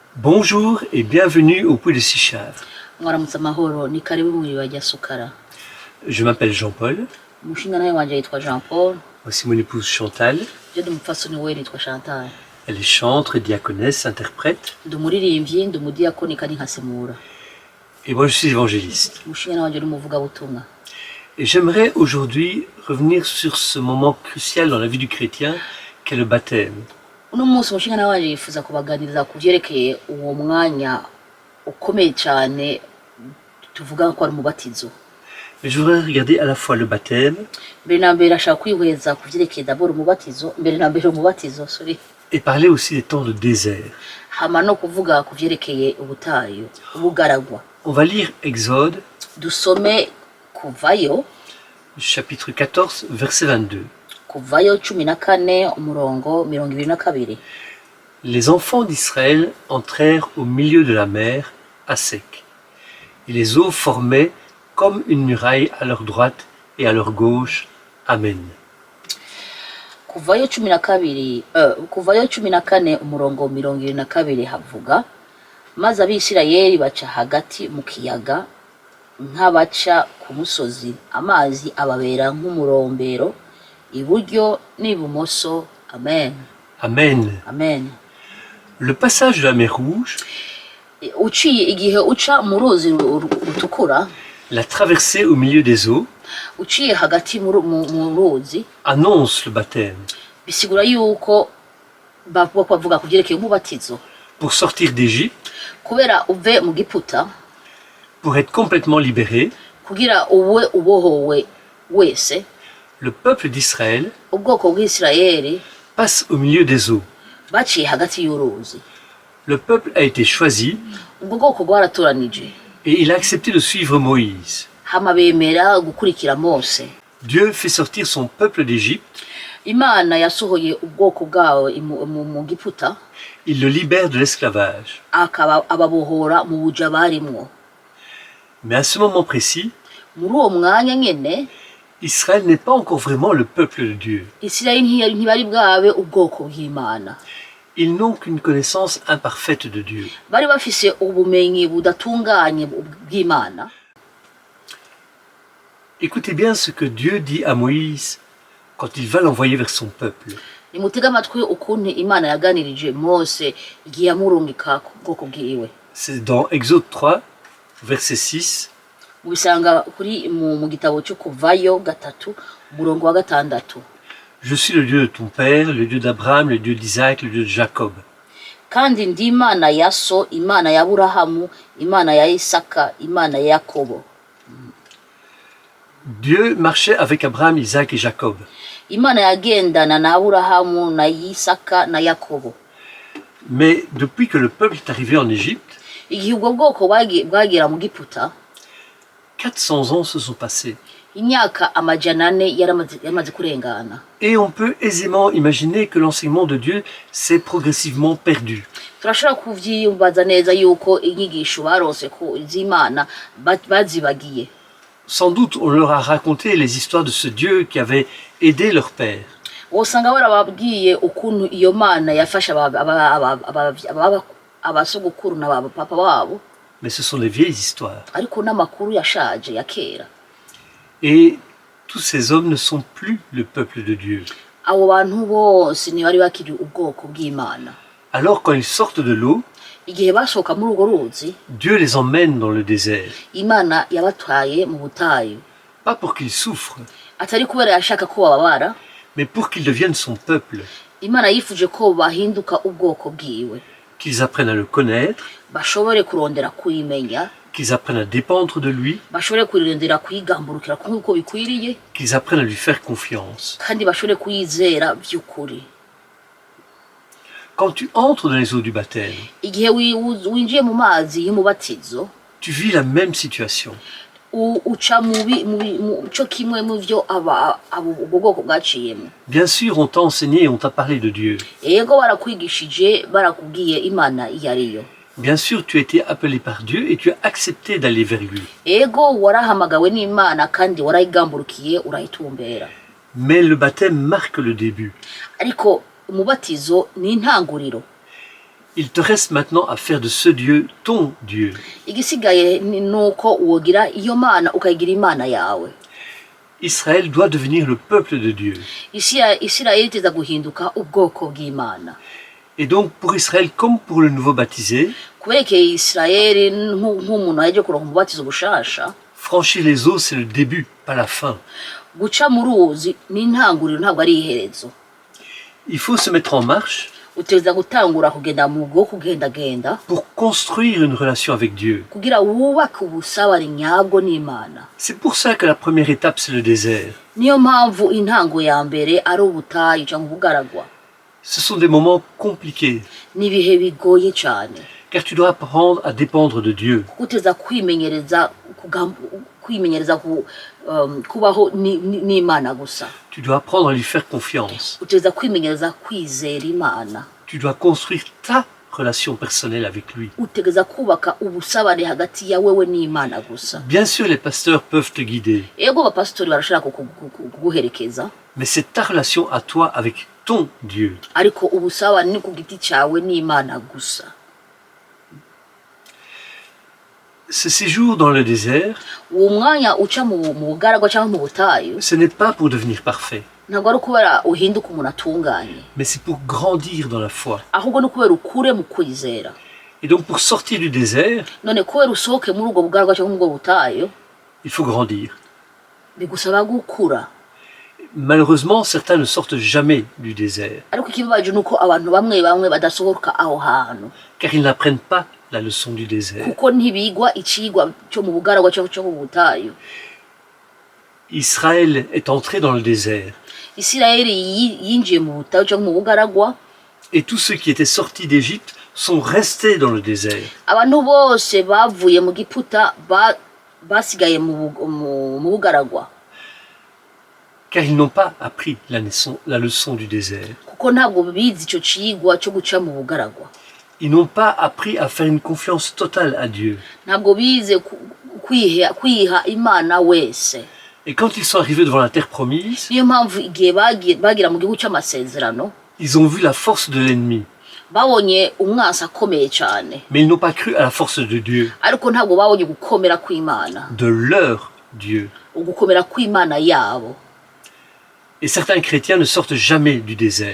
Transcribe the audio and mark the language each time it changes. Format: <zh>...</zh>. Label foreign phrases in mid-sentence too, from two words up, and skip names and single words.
<fr>Bonjour et bienvenue au Puy de Sichard.</fr> <rn>Mwaramutse amahoro ni karibu mu iriba rya Sukara.</rn> <fr>Je m'appelle Jean-Paul,</fr> <rn>Umushinga nawe wanje yitwa Jean Paul,</rn> <fr>voici mon épouse Chantal.</fr> <rn>je ndi umupfasoni we nitwa Chantal.</rn> <fr>Elle est chantre, diaconesse, interprète</fr> <rn>Ndi umuririmbyi, ndi umudiyakoni kandi nkasemura.</rn> <fr>et moi je suis évangéliste.</fr> <rn>Umushinga nawe wanje ni umuvugabutumwa.</rn> <fr>Et j'aimerais aujourd'hui revenir sur ce moment crucial dans la vie du chrétien qu'est le baptême.</fr> <rn>Uno munsi umushinga nawe wanje yifuza kubaganiriza ku vyerekeye uwo mwanya ukomeye cyane tuvuga ko ari umubatizo.</rn> <fr>Mais je voudrais regarder à la fois le baptême</fr> <rn>Mbere na mbere ashaka kwihweza ku vyerekeye d'abord umubatizo, mbere na mbere umubatizo, sorry.</rn> <fr>et parler aussi des temps de désert.</fr> <rn>Hama no kuvuga ku vyerekeye ubutayu, ubugaragwa.</rn> <fr>On va lire Exode,</fr> <rn>Dusome Kuvayo,</rn> <fr>chapitre 14, verset 22.</fr> <rn>Kuvayo 14 umurongo 22.</rn> <fr>Les enfants d'Israël entrèrent au milieu de la mer, à sec. Et les eaux formaient comme une muraille à leur droite et à leur gauche. Amen.</fr> <rn>Kuvayo 14 umurongo 22 havuga, maze abisirayeli baca hagati mu kiyaga nk'abaca ku musozi, amazi ababera nk'umurombero iburyo n'ibumoso. Amen. Amen. Amen.</rn> <fr>Le passage de la mer Rouge,</fr> <rn>Uciye igihe uca mu ruzi rutukura,</rn> <fr>la traversée au milieu des eaux,</fr> <rn>uciye hagati mu ruzi,</rn> <fr>annonce le baptême.</fr> <rn>bisigura yuko bavuga ku vyerekeye umubatizo.</rn> <fr>Pour sortir d'Égypte,</fr> <rn>Kubera uve mu Giputa,</rn> <fr>pour être complètement libéré,</fr> <rn>kugira uwe ubohowe wese,</rn> <fr>le peuple d'Israël</fr> <rn>ubwoko bw'Isirayeli</rn> <fr>passe au milieu des eaux.</fr> <rn>baciye hagati y'uruzi.</rn> <fr>Le peuple a été choisi</fr> <rn>Ubwo bwoko bwaratoranije,</rn> <fr>et il a accepté de suivre Moïse.</fr> <rn>hama bemera gukurikira Mose.</rn> <fr>Dieu fait sortir son peuple d'Égypte,</fr> <rn>Imana yasohoye ubwoko bwawe mu Giputa,</rn> <fr>il le libère de l'esclavage.</fr> <rn>akaba ababohora mu buja barimwo.</rn> <fr>Mais à ce moment précis,</fr> <rn>Muri uwo mwanya nyene,</rn> <fr>Israël n'est pas encore vraiment le peuple de Dieu.</fr> <rn>Isirayeli ntibari bwabe ubwoko bw'Imana.</rn> <fr>Ils n'ont qu'une connaissance imparfaite de Dieu.</fr> <rn>Bari bafise ubumenyi budatunganye bw'Imana.</rn> <fr>Écoutez bien ce que Dieu dit à Moïse quand il va l'envoyer vers son peuple.</fr> <rn>Nimutega amatwi ukuntu Imana yaganirije Mose igihe yamurungika ku bwoko bwiwe.</rn> <fr>C'est dans Exode 3, verset 6.</fr> <rn>Mubisanga kuri mu gitabo cyo Kuvayo 3 umurongo wa 6.</rn> <fr>Je suis le Dieu de ton père, le Dieu d'Abraham, le Dieu d'Isaac, le Dieu de Jacob.</fr> <rn>Kandi ndi Imana ya so, Imana ya Aburahamu, Imana ya Isaka, Imana ya Yakobo.</rn> <fr>Dieu marchait avec Abraham, Isaac et Jacob.</fr> <rn>Imana yagendana na Aburahamu na Isaka na Yakobo.</rn> <fr>Mais depuis que le peuple est arrivé en Égypte,</fr> <rn>Igihe ubwo bwoko bwagera mu Giputa,</rn> <fr>400 ans se sont passés.</fr> <rn>imyaka amajana 4 yamaze kurengana.</rn> <fr>Et on peut aisément imaginer que l'enseignement de Dieu s'est progressivement perdu.</fr> <rn>Turashobora kuvyiyumbaza neza yuko inyigisho baronse ko iz'Imana bazibagiye.</rn> <fr>Sans doute on leur a raconté les histoires de ce Dieu qui avait aidé leur père.</fr> <rn>Wosanga barababwiye ukuntu iyo Mana yafasha abasogokuru na papa wabo,</rn> <fr>Mais ce sont des vieilles histoires.</fr> <rn>ariko n'amakuru yashaje ya kera.</rn> <fr>Et tous ces hommes ne sont plus le peuple de Dieu.</fr> <rn>Abo bantu bose ntibari bakiri ubwoko bw'Imana.</rn> <fr>Alors quand ils sortent de l'eau,</fr> <rn>Igihe basohoka muri urwo ruzi,</rn> <fr>Dieu les emmène dans le désert.</fr> <rn>Imana yabatwaye mu butayu.</rn> <fr>Pas pour qu'ils souffrent,</fr> <rn>Atari kubera yashaka ko bababara,</rn> <fr>mais pour qu'ils deviennent son peuple,</fr> <rn>Imana yifuje ko bahinduka ubwoko bwiwe,</rn> <fr>qu'ils apprennent à le connaître,</fr> <rn>bashobore kurondera kuyimenya,</rn> <fr>qu'ils apprennent à dépendre de lui,</fr> <rn>bashobore kurondera kuyigamburukira nk'uko bikwiriye,</rn> <fr>qu'ils apprennent à lui faire confiance.</fr> <rn>kandi bashobore kuyizera by'ukuri.</rn> <fr>Quand tu entres dans les eaux du baptême,</fr> <rn>Igihe winjiye mu mazi y'umubatizo,</rn> <fr>tu vis la même situation.</fr> <rn>uca cyo kimwe mu byo ubwo bwoko bwaciyemo.</rn> <fr>Bien sûr, on t'a enseigné et on t'a parlé de Dieu.</fr> <rn>Yego barakwigishije, barakubwiye Imana iyo ariyo.</rn> <fr>Bien sûr, tu as été appelé par Dieu et tu as accepté d'aller vers lui.</fr> <rn>Yego warahamagawe n'Imana kandi warayigamburukiye urayitumbera.</rn> <fr>Mais le baptême marque le début.</fr> <rn>Ariko umubatizo ni intanguriro.</rn> <fr>Il te reste maintenant à faire de ce Dieu ton Dieu.</fr> <rn>igisigaye ni uko wogira iyo mana ukayigira imana yawe.</rn> <fr>Israël doit devenir le peuple de Dieu.</fr> <rn>Isirayeli iteza guhinduka ubwoko bw'Imana.</rn> <fr>Et donc pour Israël comme pour le nouveau baptisé,</fr> <rn>kuberekeye Isirayeli nk'umuntu yaje kuronka umubatizo bushasha,</rn> <fr>franchir les eaux c'est le début, pas la fin.</fr> <rn>guca mu ruzi ni intanguriro ntabwo ari iherezo.</rn> <fr>Il faut se mettre en marche</fr> <rn>Uteza gutangura kugenda mu bwo kugendagenda</rn> <fr>pour construire une relation avec Dieu.</fr> <rn>kugira wubake ubusabane nyabwo n'Imana.</rn> <fr>C'est pour ça que la première étape c'est le désert.</fr> <rn>Niyo mpamvu intango ya mbere ari ubutayu cyangwa ubugaragwa.</rn> <fr>Ce sont des moments compliqués,</fr> <rn>N'ibihe bigoye cyane.</rn> <fr>car tu dois apprendre à dépendre de Dieu.</fr> <rn>Uteza kwimenyereza kubaho n'Imana gusa.</rn> <fr>Tu dois apprendre à lui faire confiance.</fr> <rn>Uteza kwimenyereza kwizera Imana.</rn> <fr>Tu dois construire ta relation personnelle avec lui.</fr> <rn>Utegeza kubaka ubusabane hagati ya wewe n'Imana gusa.</rn> <fr>Bien sûr, les pasteurs peuvent te guider,</fr> <rn>Ego abapasitori barashaka kuguherekeza,</rn> <fr>mais c'est ta relation à toi avec ton Dieu.</fr> <rn>ariko ubusabane ni ku giti cyawe n'Imana gusa.</rn> <fr>Ce séjour dans le désert,</fr> <rn>Uwo mwanya uca mu bugaragwa cyangwa mu butayu</rn> <fr>ce n'est pas pour devenir parfait,</fr> <rn>ntabwo ari ukubera uhinduka umuntu atunganye,</rn> <fr>mais c'est pour grandir dans la foi.</fr> <rn>ahubwo ni ukubera ukure mu kwizera.</rn> <fr>Et donc pour sortir du désert,</fr> <rn>None kubera usohoke muri ubwo bugaragwa cyangwa muri ubwo butayu</rn> <fr>il faut grandir.</fr> <rn>bigusaba gukura.</rn> <fr>Malheureusement, certains ne sortent jamais du désert,</fr> <rn>Ariko ikibabaje ni uko abantu bamwe badasohoka aho hantu,</rn> <fr>car ils n'apprennent pas la leçon du désert.</fr> <rn>kuko ntibigwa icigwa cyo mu bugaragwa cyangwa cyo mu butayu.</rn> <fr>Israël est entré dans le désert,</fr> <rn>Isirayeli yinjiye mu butayu cyangwa mu bugaragwa,</rn> <fr>et tous ceux qui étaient sortis d'Égypte sont restés dans le désert.</fr> <rn>abantu bose bavuye mu Giputa basigaye mu bugaragwa,</rn> <fr>Car ils n'ont pas appris la leçon du désert.</fr> <rn>kuko ntabwo bize icyo cigwa cyo guca mu bugaragwa.</rn> <fr>Ils n'ont pas appris à faire une confiance totale à Dieu.</fr> <rn>Ntabwo bize kwiha Imana wese.</rn> <fr>Et quand ils sont arrivés devant la terre promise,</fr> <rn>Niyo mpamvu igihe bagira mu gihugu cy'amasezerano</rn> <fr>ils ont vu la force de l'ennemi,</fr> <rn>babonye umwasi akomeye cyane,</rn> <fr>mais ils n'ont pas cru à la force de Dieu,</fr> <rn>ariko ntabwo babonye gukomera kw'Imana,</rn> <fr>de leur Dieu.</fr> <rn>ugukomera kw'Imana yabo.</rn> <fr>Et certains chrétiens ne sortent jamais du désert,</fr>